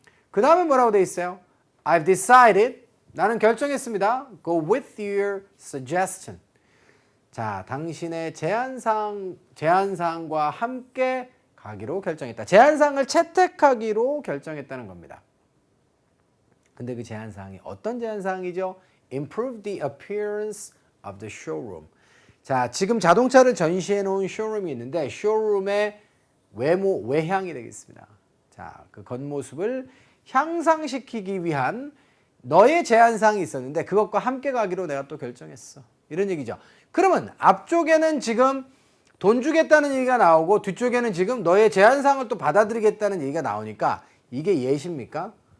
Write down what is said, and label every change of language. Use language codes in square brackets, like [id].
[ko] 그 다음에 뭐라고 되어 있어요? [en] I've decided [ko] 나는 결정했습니다. [en] Go with your suggestion. [ko] 자, 당신의 제안사항과 함께 가기로 결정했다. 제안사항을 채택하기로 결정했다는 겁니다. 근데 그 제안사항이 어떤 제안사항이죠? [en] Improve the appearance of the showroom. [ko] 자, 지금 자동차를 전시해 놓은 쇼룸이 있는데 쇼룸의 외향이 되겠습니다. 자, 그 겉모습을 향상시키기 위한 너의 제안사항이 있었는데 그것과 함께 가기로 내가 또 결정했어. 이런 얘기죠. 그러면 앞쪽에는 지금 돈 주겠다는 얘기가 나오고 뒤쪽에는 지금 너의 제안사항을 또 받아들이겠다는 얘기가 나오니까 이게 예시입니까?